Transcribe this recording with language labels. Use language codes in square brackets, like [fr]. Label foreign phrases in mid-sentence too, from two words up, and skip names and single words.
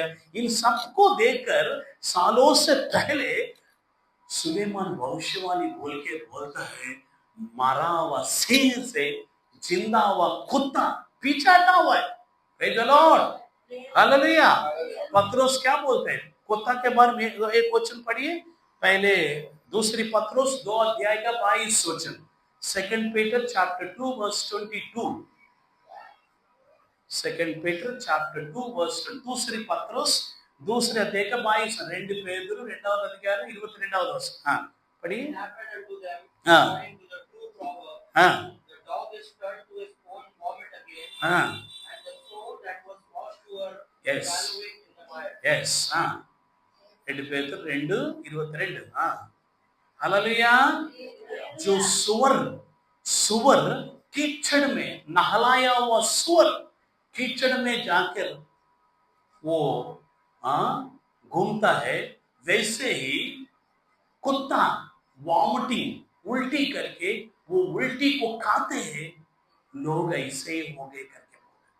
[hi] इन सबको देखकर सालों से पहले सुलेमान भविष्यवाणी बोल के बोलता है, मारा हुआ सिंह से जिंदा हुआ कुत्ता पीछा हटा हुआ है। [en] Praise the Lord. हालेलुया। [hi] पत्रोस क्या बोलते हैं कुत्ता के बारे में? एक वचन पढ़िए पहले, दूसरी पत्रोस 2 अध्याय का 22 वचन, [en] 2 Peter chapter 2 verse 22। 2 Peter chapter 2 verse 2 [hi] दूसरी पत्रोस दूसरे अध्याय का 22 2 [te] పేదురు రెండవ అధ్యాయం 22వ వచనం పడి [en] It happened unto them Ah. according to the true proverb. ఆ The dog is turned to his own vomit again, ఆ and the soul that was washed to her Yes. evaluate in the mire. [hi] yes ఆ 2 पेदुरु 2:22 ఆ हालेलुया जो सुअर कीचड़ में नहलाया हुआ सुअर कीचड़ में जाकर वो घूमता है वैसे ही कुत्ता वॉमिटिंग उल्टी करके वो उल्टी को खाते हैं लोग ऐसे ही हो गए करके बोलते।